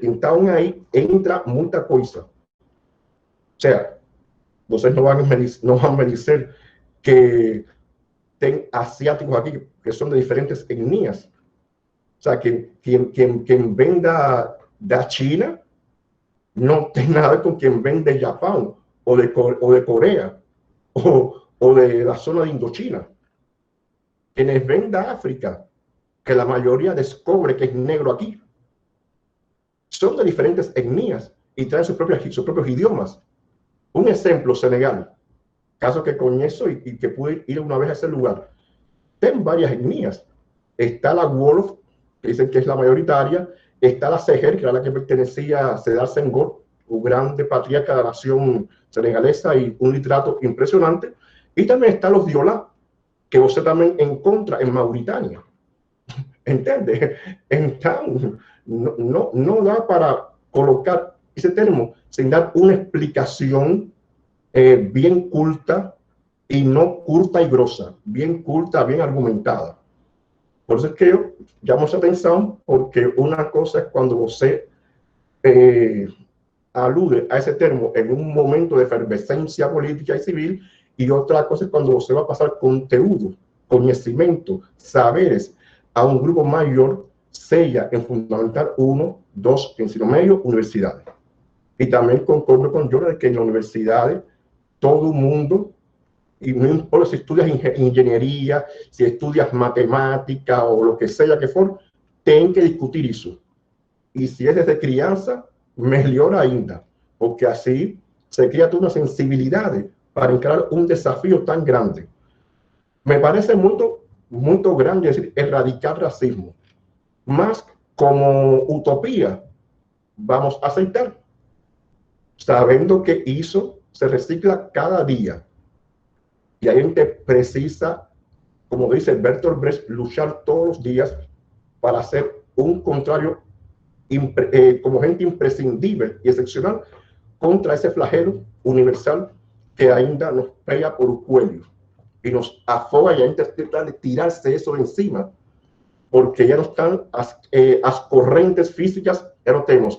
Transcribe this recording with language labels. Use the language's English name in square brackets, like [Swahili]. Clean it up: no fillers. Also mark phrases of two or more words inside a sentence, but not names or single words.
[Portuguese] Então aí entra muita coisa. Ou seja, vocês não vão me dizer que tem asiáticos aqui que são de diferentes etnias. O sea, quem vem da China não tem nada a ver com quem vem de Japão, ou de Coreia, ou da zona de Indochina. [Spanish] Quienes ven de África, que la mayoría descubre que es negro aquí, son de diferentes etnias y traen sus propios idiomas. Un ejemplo, Senegal, caso que conozco y que pude ir una vez a ese lugar. Tienen varias etnias. Está la Wolof, que dicen que es la mayoritaria. Está la Seger, que era la que pertenecía a Sédar Senghor, un grande patriarca de la nación senegalesa y un literato impresionante. Y también están los Diola, que [Portuguese] você também encontra em Mauritânia. Entende? Então, não dá para colocar esse termo sem dar uma explicação bem culta e não curta e grossa, bem culta, bem argumentada. Por isso é que eu chamo a atenção, porque uma coisa é quando você alude a esse termo em um momento de efervescência política e civil, [Spanish] y otra cosa es cuando se va a pasar conteúdo, conocimiento, saberes a un grupo mayor, [Portuguese] sea en fundamental 1, 2, ensino medio, universidades. [Spanish] Y también concordo con Jorge de que en las universidades todo el mundo, y no importa si estudias ingeniería, si estudias matemática o lo que sea que fuera, [Portuguese] tem que discutir isso. E se é desde criança, melhor ainda, porque assim se cria toda uma sensibilidade para encarar um desafio tão grande. Me parece muito grande decir, erradicar racismo, mas como utopía vamos a aceitar, sabendo que isso se recicla cada día. [Spanish] Y [Portuguese] a gente precisa, [Spanish] como dice Bertolt Brecht, luchar todos los días para hacer un contrario como gente imprescindible y excepcional contra ese flagelo universal que ainda nos pega por el cuello y nos afoga, y [Portuguese] a gente trata [Spanish] de tirarse eso encima, porque ya no están las corrientes físicas, ya no tenemos.